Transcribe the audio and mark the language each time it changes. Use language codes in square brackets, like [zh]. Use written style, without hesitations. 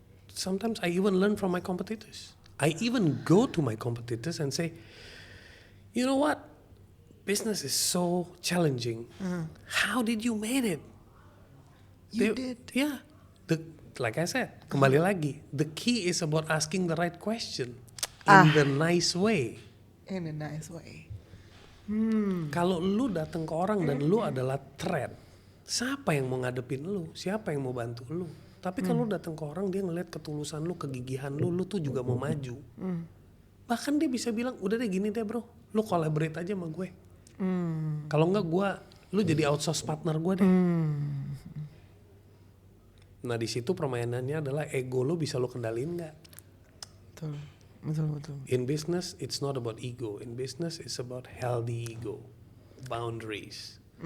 [en] Sometimes I even learn from my competitors. I even go to my competitors and say, you know what? Business is so challenging. How did you made it? You did? Yeah. Like I said, [id] kembali lagi. [en] The key is about asking the right question. In the nice way. In a nice way. [id] Kalau lu datang ke orang dan lu adalah threat, siapa yang mau ngadepin lu? Siapa yang mau bantu lu? Tapi kalau lu datang ke orang, dia ngeliat ketulusan lu, kegigihan lu tuh juga mau maju. Bahkan dia bisa bilang, udah deh gini deh bro, lu collaborate aja sama gue. Kalau enggak lu jadi outsource partner gue deh. Nah di situ permainannya adalah ego lu bisa lu kendaliin nggak? Betul. [en] In business, it's not about ego. In business, it's about healthy ego, boundaries.